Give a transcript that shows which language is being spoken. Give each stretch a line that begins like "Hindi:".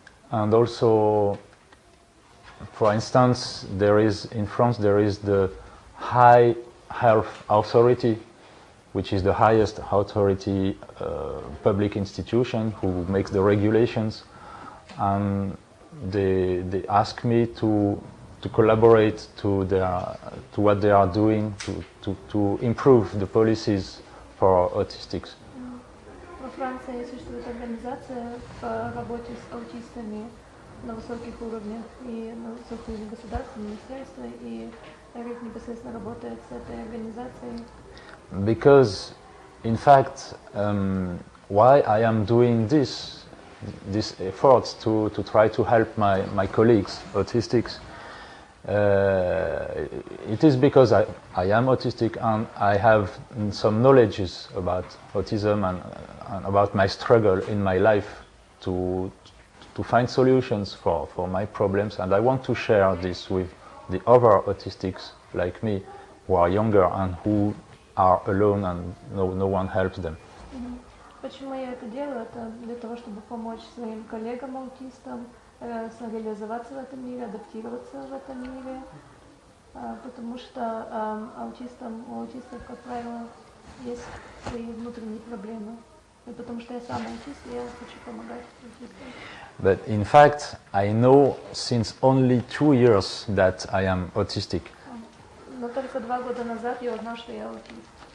English: And also, for instance, in France there is the High Health Authority, which is the highest authority public institution who makes the regulations, and they ask me to collaborate to what they are doing to improve the policies for autistics.
Russian: Во Франции существует организация по работе с аутистами на высоких уровнях, и на высоких уровнях государства, министерства, и Эрик непосредственно работает с этой организацией.
English: Because, in fact, why I am doing this efforts to try to help my colleagues, autistics, it is because I am autistic and I have some knowledges about autism and about my struggle in my life to find solutions for my problems, and I want to share this with the other autistics like me who are younger and who are alone and no one helps them.
Russian: Почему я это делаю? Это для того, чтобы помочь своим коллегам-аутистам реализоваться в этом мире, адаптироваться в этом мире, потому что у аутистов, как правило, есть свои внутренние проблемы. И потому что я сам аутист, я хочу помогать аутистам.
English: But in fact, I know since only 2 years that I am autistic.
Russian: Но только 2 года назад я узнал, что я аутист.